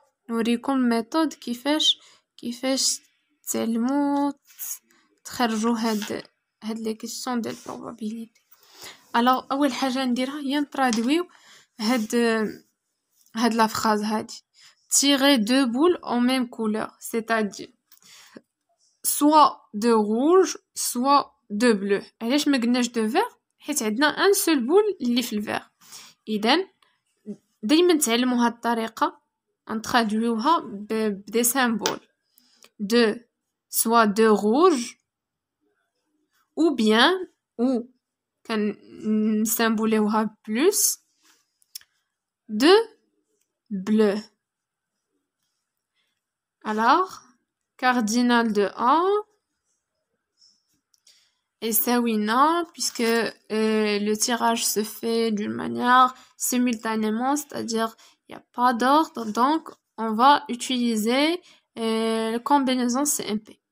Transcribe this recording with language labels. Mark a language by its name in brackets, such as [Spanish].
[Arabic] نوريكم méthode كيفاش تعلموا تخرجوا هاد لي كيسيون ديال probabilité. [French] alors [Arabic] اول حاجه نديرها هي نترادويو هاد لا فراز هادي [French] tirer deux boules en même couleur, c'est-à-dire soit de rouge soit de bleu. [Arabic] علاش ما قلناش [French] de vert؟ [Arabic] حيت عندنا ان سول بول اللي في الفير. اذا دائما تعلموا هاد الطريقه نترادويوها بدي سامبول [French] de soit de rouge ou bien ou [Arabic] كان نسامبوليوها [French] plus de bleu. alors cardinal de 1 et Sawina, puisque le tirage se fait d'une manière simultanément, c'est-à-dire il n'y a pas d'ordre, donc on va utiliser la combinaison CMP.